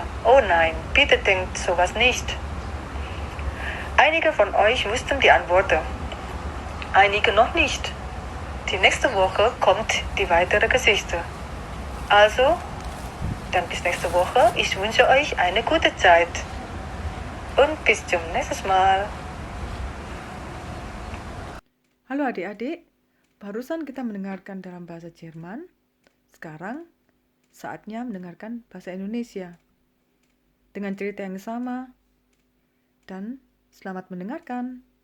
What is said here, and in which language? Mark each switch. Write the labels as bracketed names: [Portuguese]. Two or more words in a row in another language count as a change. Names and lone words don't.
[German] Oh nein, bitte denkt sowas nicht. Einige von euch wussten die Antworten. Einige noch nicht. Die nächste Woche kommt die weitere Geschichte. Also, dann bis nächste Woche. Ich wünsche euch eine gute Zeit. Und bis zum nächsten Mal. [Indonesian] Halo adik-adik, barusan kita mendengarkan dalam bahasa Jerman. Sekarang saatnya mendengarkan bahasa Indonesia dengan cerita yang sama. Dan selamat mendengarkan.